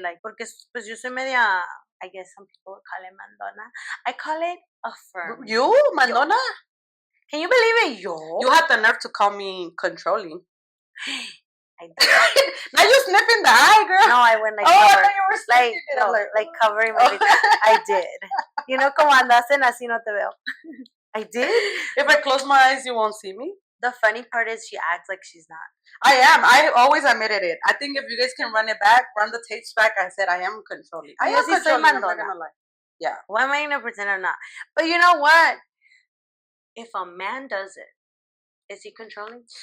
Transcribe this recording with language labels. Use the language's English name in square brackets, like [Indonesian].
[English] Like, [Spanish] porque pues yo soy media, [English] I guess some people call it mandona. I call it affirm. You? Mandona? Can you believe it? Yo? You had the nerve to call me controlling. I did. Now you're sniffing the eye, girl. No, I went like I thought you were sniffing it. No, like covering my face. I did. You know, [Spanish] como andas en así no te veo. [English] I did. If I close my eyes, you won't see me. The funny part is she acts like she's not. I am. I always admitted it. I think if you guys can run it back, run the tapes back, I said I am controlling. I am controlling. I'm not gonna lie. Yeah. Why am I gonna pretend I'm not? But you know what? If a man does it, is he controlling?